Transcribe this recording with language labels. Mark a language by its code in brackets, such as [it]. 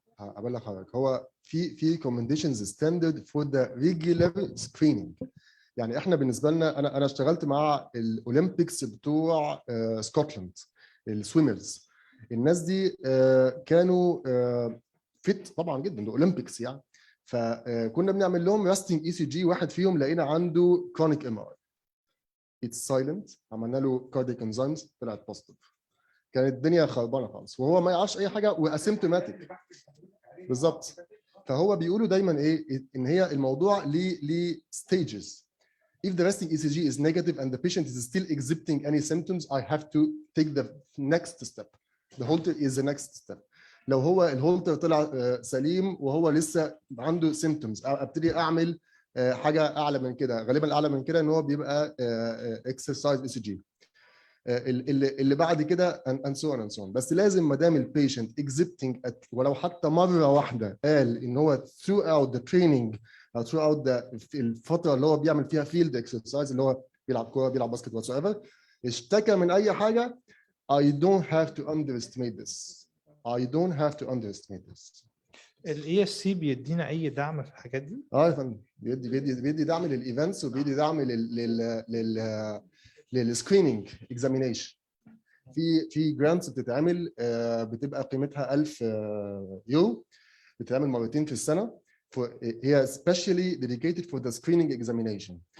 [ar] هقول لحضرتك هو في [en] recommendations standard for the regular screening. [ar] يعني احنا بالنسبه لنا انا اشتغلت مع الاولمبيكس بتوع سكوتلاند السويمرز. الناس دي كانوا فيت طبعا جدا، ده اولمبيكس يعني. فكنا بنعمل لهم راستنج ECG، واحد فيهم لقينا عنده كرونيك MRI اتس سايلنت، عملنا له كاردياك انزيمز طلعت بوزيتيف. كانت الدنيا خربانه خالص وهو ما يعرفش اي حاجه واسيمتوماتيك بالظبط. فهو بيقولوا دايما ايه ان هي الموضوع ليه stages. [en] If the resting ECG is negative and the patient is still exhibiting any symptoms, I have to take the next step. The Holter is the next step. [ar] لو هو الهولتر طلع سليم وهو لسه عنده symptoms، ابتدي اعمل حاجه اعلى من كده. غالبا اعلى من كده ان هو بيبقى exercise ECG. اللي بعد كده [en] and so on and so on. [ar] بس لازم ما دام البيشنت exhibiting ولو حتى مره واحده قال ان هو [en] throughout the training [ar] او throughout الفتره اللي هو بيعمل فيها [en] field exercise [ar] اللي هو بيلعب كوره بيلعب باسكت [en] whatsoever، [ar] اشتكى من اي حاجه، [en] I don't have to underestimate this. I don't have to underestimate this. [ar] ال ESC بيدينا اي دعم في الحاجات دي؟ يا فندم بيدي دعم للايفنتس وبيدي دعم للسكريننج اكزامينيشن. في جرانتس بتتعمل بتبقى قيمتها 1000 يورو، بتتعمل مرتين في السنه، هي [en] specially dedicated for the screening examination.